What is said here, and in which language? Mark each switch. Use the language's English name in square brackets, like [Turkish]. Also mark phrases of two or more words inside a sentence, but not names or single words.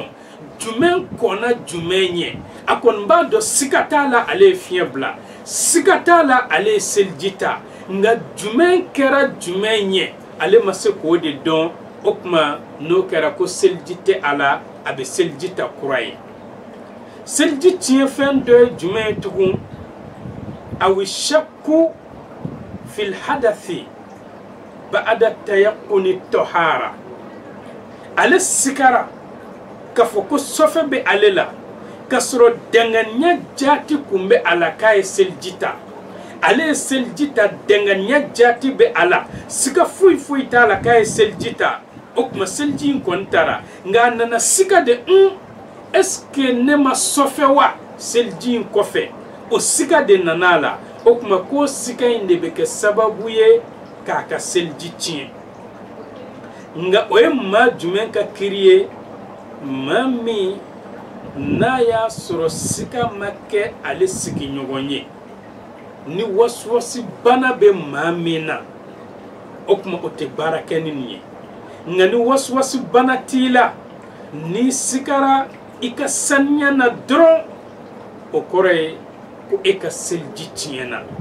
[Bambara] jumɛn kɔnna jumɛn ɲɛ a kɔni b'a dɔn siga t'a la ale ye fiɲɛ bila siga t'a la ale ye seliji ta nka jumɛn kɛra jumɛn ɲɛ ale ma se k'o de dɔn o kuma n'o kɛra ko seliji tɛ a la a bɛ seliji ta kura ye seliji tiɲɛ fɛn dɔ ye jumɛn ye tugun [Arabic] أو شك في الحدث بعد تيقن الطهارة [Bambara] ale sikara k'a fɔ ko sɔfɛ bɛ ale la k'a sɔrɔ danganiya jati kun bɛ a la k'a ye seliji ta ale ye seliji ta danganiya jati bɛ a la siga foyi foyi t'a la k'a ye seliji ta o kuma seliji in kɔni taara nka a nana siga de [French] est-ce que [Bambara] ne ma sɔfɛ wa seliji in kɔfɛ o siga de nana a la o kuma ko siga in de bɛ kɛ sababu ye k'a ka seliji tiɲɛ nka o ye maa jumɛn ka kiri ye maa min n'a y'a sɔrɔ siga ma kɛ ale sigiɲɔgɔn ye ni wasiwasi bana bɛ maa min na o kuma o tɛ baara kɛ ni nin ye nka ni wasiwasi bana t'i la ni sigara i ka saniya na dɔrɔn o kɔrɔ ye ko e ka seliji tiɲɛna